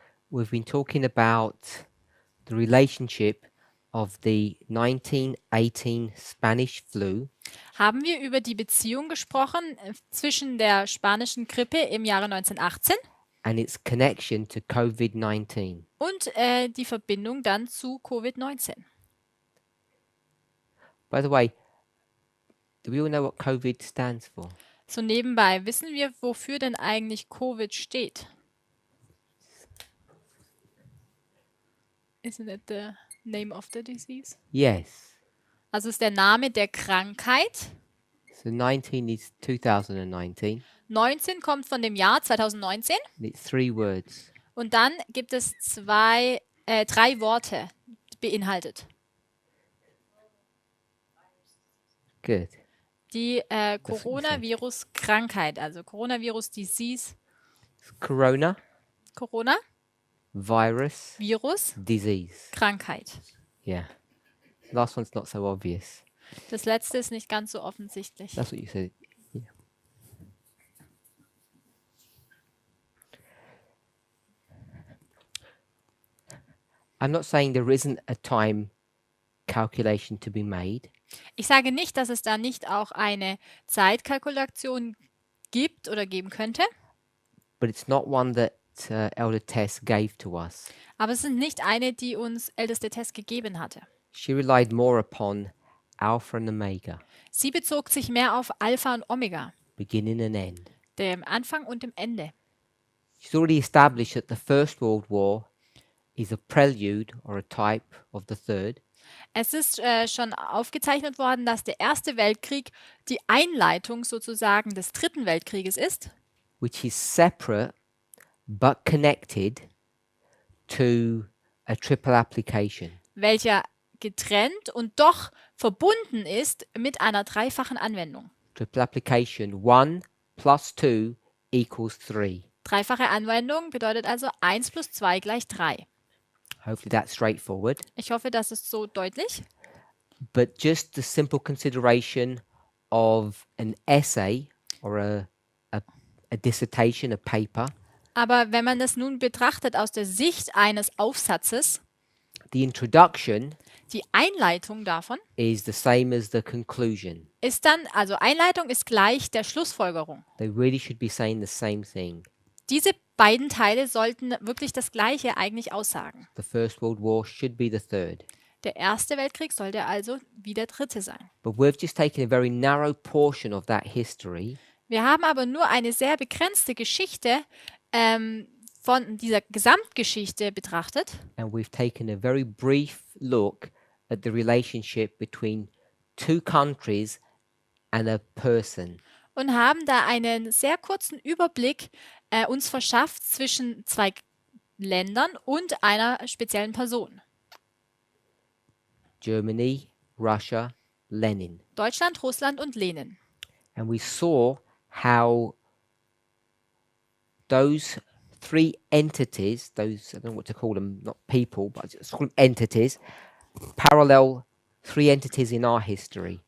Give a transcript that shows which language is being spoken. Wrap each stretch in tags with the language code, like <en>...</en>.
<en>we've been talking about the relationship of the 1918 Spanish flu</en> <de>haben wir über die Beziehung gesprochen zwischen der spanischen Grippe im Jahre 1918</de> <en>and its connection to COVID-19.</en> <de>und die Verbindung dann zu Covid-19.</de> <en>By the way, do we all know what COVID stands for?</en> <de>So nebenbei, wissen wir, wofür denn eigentlich Covid steht?</de> <en>Isn't it the name of the disease? Yes.</en> <de>Also ist der Name der Krankheit.</de> <en>So 19 is 2019.</en> <de>19 kommt von dem Jahr 2019</de> <en>And it's 3 words.</en> <de>und dann gibt es 3 Worte beinhaltet.</de> <en>Good.</en> <de>Die</de> <en>what you said.</en> <de>Coronavirus-Krankheit, also Coronavirus-Disease,</de> <en>Corona,</en> <de>Corona,</de> <en>virus,</en> <de>Virus,</de> <en>disease.</en> <de>Krankheit.</de> <en>Yeah. Last one's not so obvious.</en> <de>Das letzte ist nicht ganz so offensichtlich.</de> <en>That's what you said. Yeah. I'm not saying there isn't a time calculation to be made,</en> <de>Ich sage nicht, dass es da nicht auch eine Zeitkalkulation gibt oder geben könnte,</de> <en>but it's not one that Elder Tess gave to us.</en> <de>aber es ist nicht eine, die uns älteste Tess gegeben hatte.</de> <en>She relied more upon Alpha and Omega,</en> <de>Sie bezog sich mehr auf Alpha und Omega,</de> <en>beginning and end.</en> <de>dem Anfang und dem Ende.</de> <en>She's already established that the First World War is a prelude or a type of the Third,</en> <de>Es ist schon aufgezeichnet worden, dass der Erste Weltkrieg die Einleitung sozusagen des Dritten Weltkrieges ist,</de> <en>which is separate but connected to a triple application.</en> <de>welcher getrennt und doch verbunden ist mit einer dreifachen Anwendung.</de> <en>Triple application 1 plus 2 equals 3.</en> <de>Dreifache Anwendung bedeutet also 1 plus 2 gleich 3.</de> <en>Hopefully that's straightforward.</en> <de>Ich hoffe, das ist so deutlich.</de> <en>But just the simple consideration of an essay or a dissertation, a paper,</en> <de>Aber wenn man das nun betrachtet aus der Sicht eines Aufsatzes,</de> <en>the introduction</en> <de>die Einleitung davon</de> <en>is the same as the conclusion.</en> <de>ist dann, also Einleitung ist gleich der Schlussfolgerung.</de> <en>They really should be saying the same thing.</en> <de>Diese beiden Teile sollten wirklich das Gleiche eigentlich aussagen.</de> <en>The First World War should be the third.</en> <de>Der Erste Weltkrieg sollte also wie der dritte sein.</de> <en>But we've just taken a very narrow portion of that history</en> <de>Wir haben aber nur eine sehr begrenzte Geschichte von dieser Gesamtgeschichte betrachtet</de> <en>and we've taken a very brief look at the relationship between 2 countries and a person.</en> <de>und haben da einen sehr kurzen Überblick uns verschafft zwischen 2 Ländern und einer speziellen Person.</de> <en>Germany, Russia, Lenin.</en> <de>Deutschland, Russland und Lenin.</de> <en>And we saw how those 3 entities, those, I don't know what to call them, not people, but let's call them entities, parallel 3 entities in our history.</en>